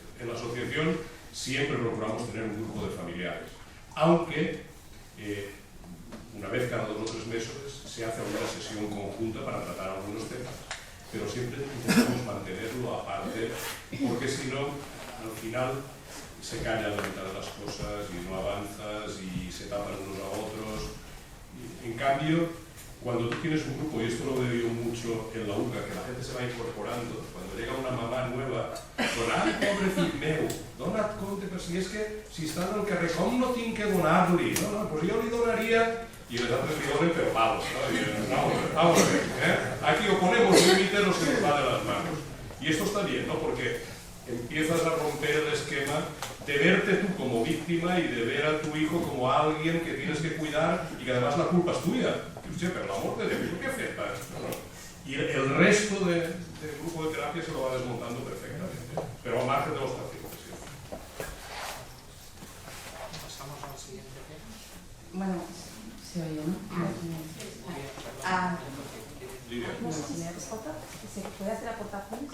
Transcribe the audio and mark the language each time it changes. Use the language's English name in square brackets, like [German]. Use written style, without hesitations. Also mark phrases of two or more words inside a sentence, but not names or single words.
[Spanish] En la asociación siempre procuramos tener un grupo de familiares, aunque una vez cada 2 o 3 meses se hace una sesión conjunta para tratar algunos temas, pero siempre intentamos mantenerlo aparte, porque si no, al final se calla la mitad de las cosas y no avanzas y se tapan unos a otros. En cambio, cuando tú tienes un grupo, y esto lo veo yo mucho en la UCA, que la gente se va incorporando, cuando llega una mamá nueva, con [Catalan] pobre fill meu, donat compte, però si és que si està en el carrer, com no tinc que donar-li? No, pues jo li donaria, [Spanish] y los otros [Catalan] li donen per [Spanish] palos, ¿no? Y, vamos a ver, aquí o ponemos límites o se nos va de las manos. Y esto está bien, ¿no? Porque empiezas a romper el esquema de verte tú como víctima y de ver a tu hijo como alguien que tienes que cuidar y que además la culpa es tuya. [Catalan] Hòstia, per l'amor de Déu, què he fet? [Spanish] Y el resto del grupo de terapia se lo va desmontando perfectamente, pero al margen de los pacientes. ¿Sí? Pasamos al siguiente tema. Bueno, se oye, ¿no? Lidia. ¿Se puede hacer aportaciones?